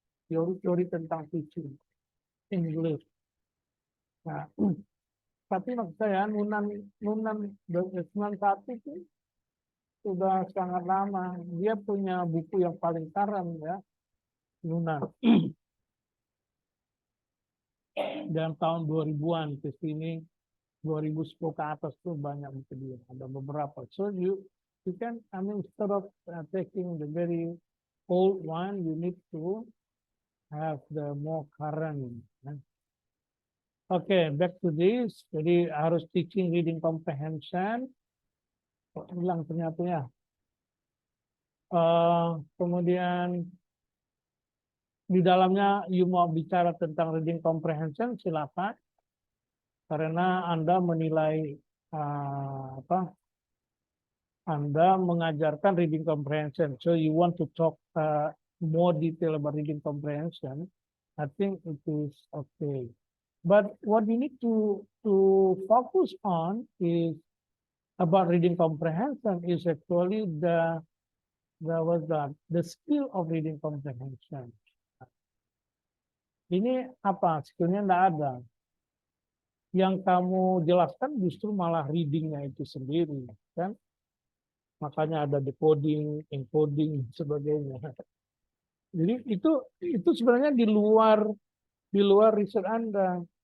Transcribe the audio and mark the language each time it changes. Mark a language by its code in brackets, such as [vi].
[id] Teori-teori tentang teaching English. Nah, tapi maksud saya Nunan Nunan 91 itu sudah sangat lama. Dia punya buku yang paling karam ya, Nunan. Dan tahun 2000-an ke sini 2010 ke atas tuh banyak buku dia. Ada beberapa. [en] So you can, I mean, instead of taking the very old one, you need to have the more current. Oke, back to this. [id] Jadi harus teaching reading comprehension. Ulang ternyata ya. Kemudian di dalamnya [en] you [id] mau bicara tentang reading comprehension, silakan. Karena Anda menilai apa? Anda mengajarkan reading comprehension. [en] So you want to talk more detail about reading comprehension. I think it is okay. But what we need to focus on is about reading comprehension is actually the skill of reading comprehension. [id] Ini apa? Skillnya tidak ada. Yang kamu jelaskan justru malah readingnya itu sendiri, kan? Makanya ada decoding, encoding, sebagainya. Jadi itu sebenarnya di luar riset Anda.